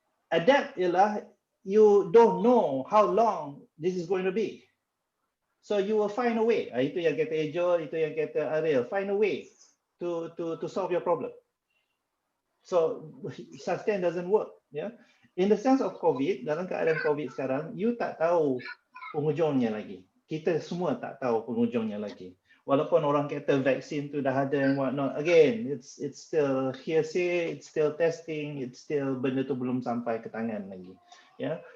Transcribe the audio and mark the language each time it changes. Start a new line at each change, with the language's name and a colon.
English: Adapt ialah you don't know how long this is going to be. So you will find a way.
Malay: Itu yang kata Ejol, itu yang kata Ariel.
English: Find a way to solve your problem. So sustain doesn't work. Yeah? In the sense of COVID, dalam keadaan COVID sekarang, you tak tahu penghujungnya lagi.
Malay: Kita semua tak tahu penghujungnya lagi. Walaupun orang kata vaksin tu dah ada and whatnot, again, it's still hearsay, it's still testing, it's still benda tu belum sampai ke tangan lagi. Yeah?